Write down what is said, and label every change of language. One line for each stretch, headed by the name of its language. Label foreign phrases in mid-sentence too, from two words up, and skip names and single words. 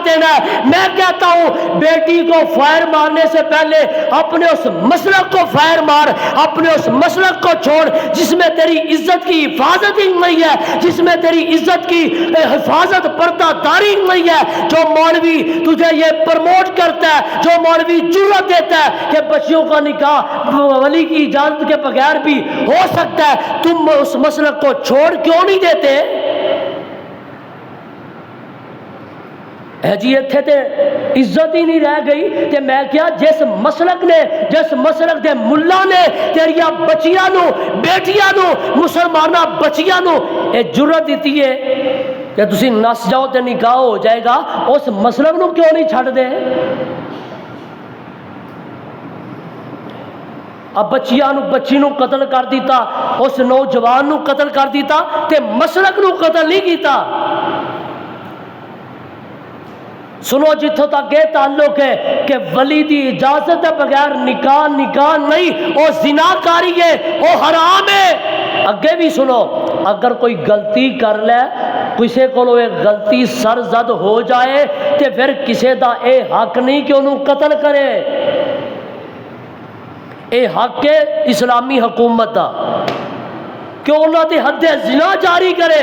Urdu: دینا ہے، میں کہتا ہوں بیٹی کو فائر مارنے سے پہلے اپنے اس مسلک کو فائر مار، اپنے اس مسلک کو چھوڑ جس میں تیری عزت کی حفاظت ہی نہیں ہے، جس میں تیری عزت کی حفاظت پردہ داری نہیں ہے، جو مولوی تجھے یہ پروموٹ کرتا ہے، جو مولوی جرأت دیتا ہے کہ بچیوں کا نکاح ولی کی اجازت کے بغیر بھی ہو سکتا ہے، تم اس مسلک کو چھوڑ کیوں نہیں دیتے؟
Punjabi: جی اتھے تے عزت ہی نہیں رہ گئی تے میں کیا جس مسلک نے جس مسلک دے ملا نے تیریاں بچیاں نو بیٹیاں نو مسلمانہ بچیاں نو اے جرأت دیتی ہے کہ تسی نس جاؤ تے نکاح ہو جائے گا، اس مسلک نو کیوں نہیں چھڑ دے؟ اب بچی نو قتل کر دیتا، اس نوجوان نو قتل کر دیتا تے مسلک نو قتل نہیں کیتا۔
Urdu: سنو جتھوں تک یہ تعلق ہے کہ ولی دی اجازت بغیر نکاح نہیں، وہ زناکاری ہے، وہ حرام ہے۔
Punjabi: اگے بھی سنو، اگر کوئی غلطی کر لے، کسی کو ایک غلطی سرزد ہو جائے تے پھر کسی دا اے حق نہیں کہ انہوں قتل کرے، اے حق ہے اسلامی حکومت دا کہ انہوں دی حد زنا جاری کرے۔